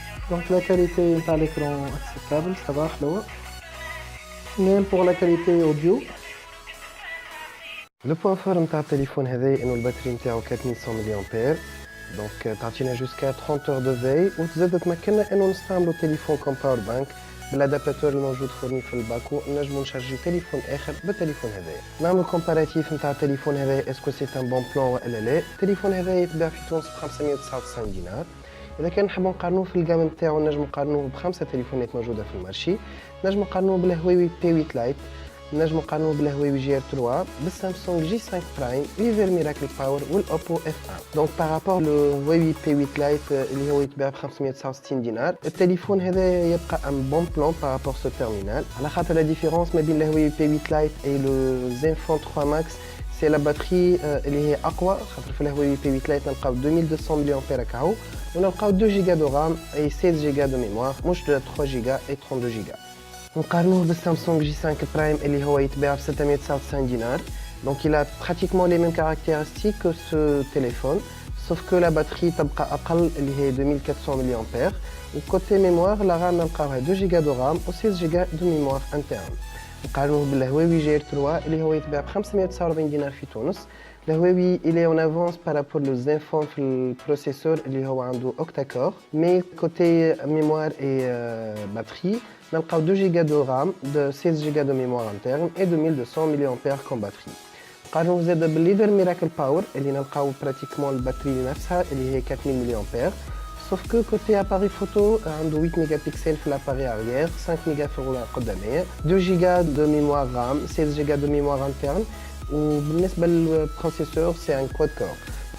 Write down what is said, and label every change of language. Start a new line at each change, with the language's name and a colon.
French: Donc la qualité de l'écran acceptable, ça va حلوة. Même pour la qualité audio. Le point fort de ce téléphone est que la batterie est 4100 mAh. Donc
Arabic: تعطينا
French: jusqu'à 30 heures de veille.
Arabic: وتزيد تمكننا انه نستعملوا التليفون
French: comme power bank
Arabic: بالادابتاتور الموجود فورني في الباكو، نجموا نشارجي تليفون اخر بالتليفون هذايا. نعملوا كومباراتيف نتاع التليفون هذايا اسكو سي ان بون بلان ولا لا. التليفون هذايا يتباع في تونس ب 599 دينار. اذا كان نحبوا نقارنوه في الجام نتاعو نجموا نقارنوه بخمسه تليفونات موجوده في المارشي. نجموا نقارنوه بالهواوي بي 8 لايت، نجموا نقارنوه بالهواوي جي ار 3، بالسامسونج جي 5 برايم، ليفر ميراكل باور والاوبو اف 1. دونك بارابور لو هواوي بي 8 لايت اللي هو يتباع ب 569 دينار، التليفون هذا يبقى ان بون بلان بارابور سو تيرمينال، على خاطر لا ديفيرونس ما بين الهواوي بي 8 لايت اي لو زينفون 3 ماكس سي لا باتري اللي هي اقوى، خاطر في الهواوي بي 8 لايت نلقاو 2200 ملي امبير كاو، ونلقاو 2 جيجا دو رام اي 16 جيجا دو ميموار، مش 3 جيجا اي 32 جيجا. نقارنوه بالسامسونج جي 5 برايم اللي هو يتباع ب 699 دينار.
French: Donc il a pratiquement les mêmes caractéristiques que ce téléphone, sauf que la batterie
Arabic: تبقى أقل اللي هي
French: 2400 mAh.
Arabic: وكوتي ميموار la RAM نلقاوها 2 جيجا دو رام و 16 جيجا دو ميموار انترن. نقارنوه بالهواوي جي ار 3 اللي هو يتباع ب 549 دينار في تونس،
French: Le Huawei il est en avance par rapport au Zenfone le processeur
Arabic: اللي هو عنده
French: octa-core mais côté mémoire et batterie نلقاو 2 Go de RAM de 16 Go de mémoire interne et 2200 mAh comme batterie.
Arabic: نقارنوا زاده بالليدر ميراكل باور اللي نلقاو براتيكمون الباتري نفسها اللي هي 4000 mAh
French: sauf que côté appareil photo
Arabic: عنده 8 mégapixels في
French: l'appareil arrière 5 mégas
Arabic: في القدامية
French: 2 Go de mémoire RAM 16 Go de mémoire interne
Arabic: وبالنسبه للبروسيسور سي ان كواد كور.